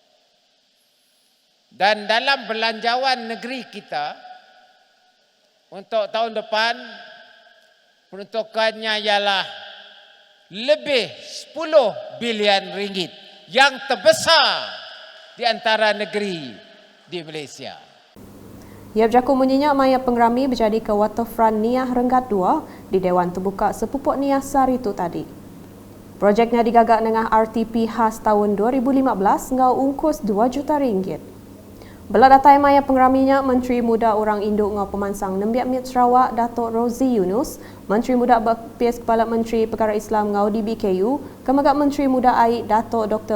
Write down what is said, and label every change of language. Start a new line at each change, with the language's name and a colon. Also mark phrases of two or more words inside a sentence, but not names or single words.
Malay: Dan dalam belanjawan negeri kita untuk tahun depan peruntukannya ialah lebih 10 bilion ringgit yang terbesar di antara negeri di Malaysia.
Iban: Ia berjaku menyenyak maya pengerami berjadi ke waterfront Niah Renggat 2 di Dewan Terbuka Sepupuk Niah Sari itu tadi. Projeknya digagak dengan RTP khas tahun 2015 ngau ungkus 2 juta ringgit. Belak datai maya pengeraminya Menteri Muda Orang Induk ngau pemansang Nembiak Mit Sarawak Datuk Rozi Yunus, Menteri Muda Berpis Kepala Menteri Perkara Islam ngau DBKU, Kemagak Menteri Muda Aik Datuk Dr.